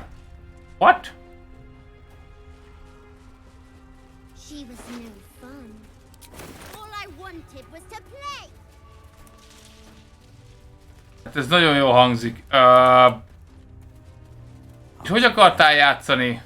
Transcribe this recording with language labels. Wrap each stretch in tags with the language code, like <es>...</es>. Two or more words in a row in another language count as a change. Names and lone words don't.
<en>What? She was no fun. All I wanted was to play.</en> <hu>Hát ez nagyon jól hangzik. És hogy akartál játszani?</hu>